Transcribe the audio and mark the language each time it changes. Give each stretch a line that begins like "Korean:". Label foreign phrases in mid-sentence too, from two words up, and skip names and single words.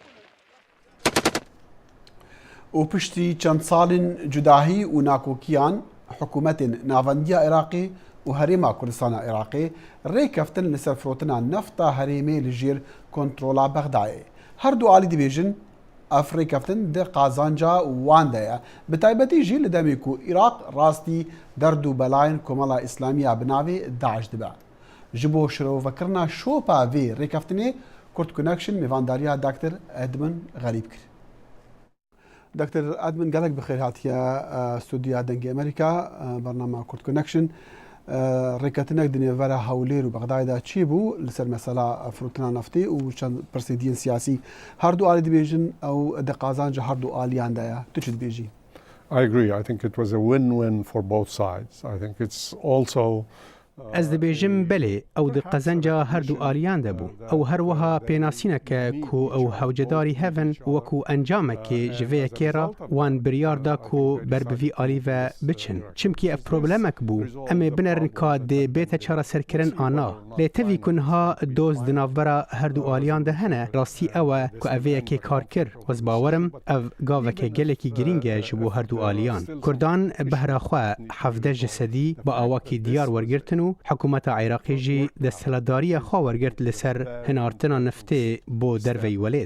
Kurdish: و پشتی چەند ساڵین جوداهی و ناکۆکیان حکوومەتên ناوەندیە عێراقی و هەرێما کوردستانە عێراقی ڕێکەفتن لەسەر فرۆتنا نەفتا هەرێمێ لەژێر کۆنتڕۆلا بەغدایە. هەردوو عالی دەبێژن ئەفریکەفتن دە قازانجا واندەیە بەتایبەتی ژی لە دەمێک و عێراق ڕاستی دەرد و بەلایەن کۆمەڵە ئیسلامیە بناوێ داعش دەبە ji bo şirovekirina şopa vê rêkeftinê Kurd Connection mêvandariya Dr. Edmund Xelîb kir. Dr. Edmund gelek bi xêr hatiye Studiya Dengê Amerîka bernama Kurd Connection rêketinek di nêvera Hewlêr û Bexdayê de çi bû li ser mesela firotina neftê û çend pirsêdiyên siyasî her du alî dibêjin ew di qazanca her du aliyan de ye tu çi dibêjî?
English: I agree. I think it was a win-win for both sides. I think it's also
Kurdish: Ez dibêjim belê ew di qezenca her du aliyan de bû ew herwiha pênasîneke ku ew hewcedarî hevin wekû encamekê ji vê yekê re wan biryar da ku ber bi vî alî ve biçin çimkî ev problemek bû em ê binerin ka dê bête çareserkirin ana lê tevî ku niha doz di navbera her du aliyan de hene rastî ew e ku ev vê yekê kar kir wez bawerim ev gaveke gelekî girîng e ji bo her du aliyan Kurdan behra xwe hevde ji sedî bi awakî diyar wergirtin û حکومتا عێراقی jî desthilatdariya xwe wergirt li ser hinartina neftê bo derveyî welêt.